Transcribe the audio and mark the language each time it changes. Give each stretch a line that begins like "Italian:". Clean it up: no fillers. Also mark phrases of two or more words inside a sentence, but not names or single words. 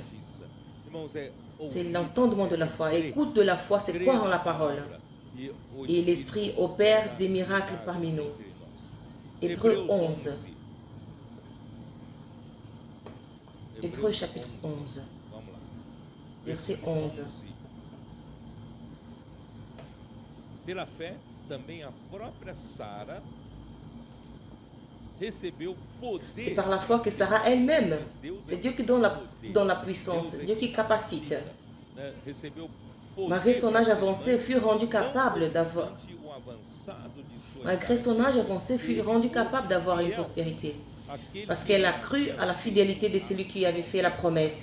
French: C'est l'entendement de la foi. Écoute de la foi, c'est croire en la parole. Et l'Esprit opère des miracles parmi nous. Hébreux 11. Hébreux chapitre 11. Verset 11.
Portuguese: Pela fé, também a própria Sara recebeu poder.
French: C'est par la foi que Sarah elle-même, c'est Dieu qui donne la puissance, Dieu qui capacite. Malgré son âge avancé, fut rendu capable d'avoir. Malgré son âge avancé, fut rendu capable d'avoir une postérité, parce qu'elle a cru à la fidélité de celui qui avait fait la promesse.